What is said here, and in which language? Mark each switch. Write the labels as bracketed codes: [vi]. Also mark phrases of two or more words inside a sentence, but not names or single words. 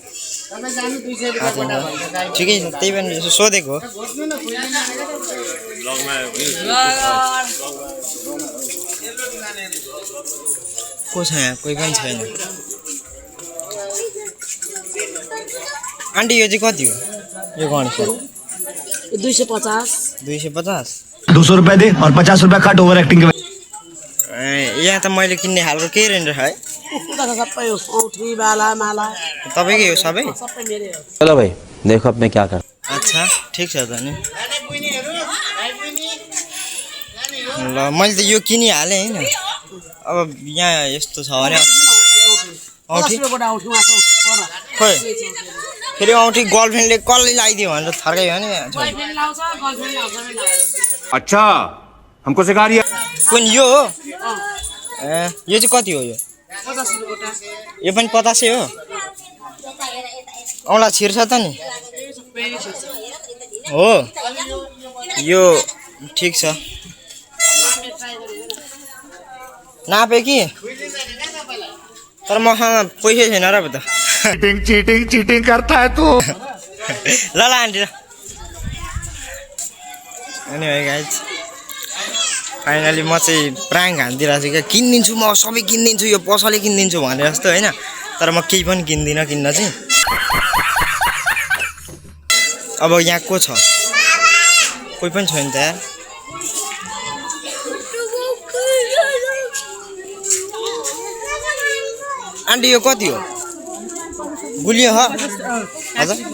[ne] ठिकै छ त्यही पनि सोधेको हो को छ यहाँ कोही पनि छैन आन्टी यो चाहिँ कति हो यो गणेश 250 [hi] 200 रुपए दे और 50 रुपए काट [en] over acting [hi] के [ne] यहाँ त मैले किन्ने खालको केही रहेन है सबै हो औठी बाला माला तपाईकै हो सबै मेरै हो [hi] चलो भाई देखो अब मैं क्या कर [ne] अच्छा ठीक छ त नि ल मैले त यो किनिहालेँ हैन अब यहाँ यस्तो छ भने औठी खोइ फेरि औठी गर्लफ्रेन्डले कसले लगाइदियो भनेर थर्कायो भने [hi] अच्छा हमको सिखा रही है [ne] कुन यो हो यो चाहिँ कति हो यो 50 रुपैयाँ यो पनि 50 हो औला छिर्छ त नि हो यो ठीक छ नापे कि तर मसँग पैसा छैन र त [hi] चीटिंग करता है तू [ne] ल आन्टी ल अनि है [en] guys finally [ne] म चाहिँ प्राङ्क हान्दिरहेको छु क्या किनिदिन्छु म सबै किनिदिन्छु यो पसले किनिदिन्छु भनेर जस्तो होइन तर म केही पनि किन्दिनँ किन्न चाहिँ अब यहाँ को छ कोही पनि छैन त यार आन्टी यो कति हो गुलियो हो हजुर